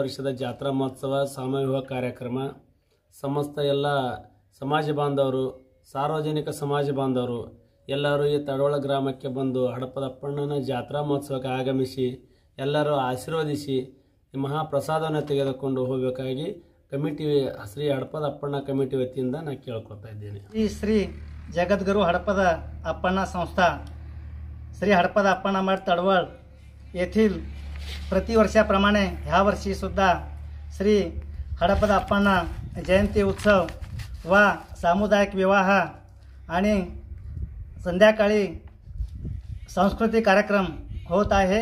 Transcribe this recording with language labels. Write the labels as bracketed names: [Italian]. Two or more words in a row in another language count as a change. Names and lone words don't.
[Kannada] ವರ್ಷದ ಜಾತ್ರಾ ಮಹೋತ್ಸವ ಸಾಮೂಹಿಕ ಕಾರ್ಯಕ್ರಮ ಸಮಸ್ತ ಎಲ್ಲ ಸಮಾಜ ಬಾಂಧವರು, ಸಾರ್ವಜನಿಕ ಸಮಾಜ ಬಾಂಧವರು ಎಲ್ಲರೂ ಈ ತಡವಳ ಗ್ರಾಮಕ್ಕೆ ಬಂದು ಹಡಪದಅಪ್ಪಣ್ಣನ ಜಾತ್ರಾ ಮಹೋತ್ಸವಕ್ಕೆ ಆಗಮಿಸಿ ಎಲ್ಲರೂ ಆಶೀರ್ವದಿಸಿ ಈ ಮಹಾಪ್ರಸಾದವನ್ನು ತೆಗೆದುಕೊಂಡು ಹೋಗಬೇಕಾಗಿ ಕಮಿಟಿ ಶ್ರೀ ಹಡಪದಅಪ್ಪಣ್ಣ ಕಮಿಟಿ ವತಿಯಿಂದ ನಾನು ಕೇಳ್ಕೊತಾ ಇದ್ದೇನೆ। ಈ ಶ್ರೀ [Marathi] जगद्गुरु हडपदअप्पण्णा संस्था श्री हडपदअप्पण्णा मठ तळवळ येथील प्रतिवर्षाप्रमाणे ह्या वर्षी सुद्धा श्री हडपदअप्पण्णा जयंती उत्सव व सामुदायिक विवाह आणि संध्याकाळी सांस्कृतिक कार्यक्रम होत आहे।